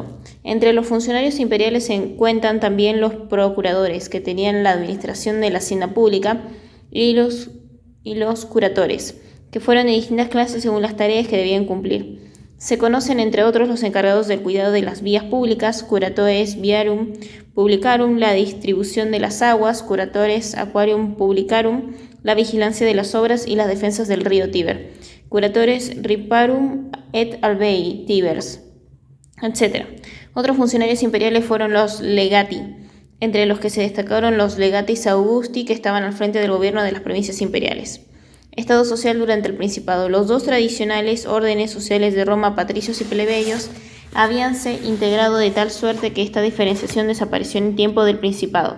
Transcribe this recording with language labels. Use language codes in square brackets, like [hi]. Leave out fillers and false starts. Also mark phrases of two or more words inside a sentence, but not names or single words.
[es] Entre los funcionarios imperiales se encuentran también los procuradores, que tenían la administración de la hacienda pública, y los curatores, que fueron de distintas clases según las tareas que debían cumplir. Se conocen entre otros los encargados del cuidado de las vías públicas, [la] curatores viarum publicarum, [es] la distribución de las aguas, [la] curatores aquarium publicarum, [es] la vigilancia de las obras y las defensas del río Tíber, [la] curatores riparum et albei Tibers, [es] etc. Otros funcionarios imperiales fueron los legati, entre los que se destacaron los [la] legatis Augusti, [es] que estaban al frente del gobierno de las provincias imperiales. Estado social durante el Principado. Los dos tradicionales órdenes sociales de Roma, patricios y plebeyos, habíanse integrado de tal suerte que esta diferenciación desapareció en tiempo del Principado.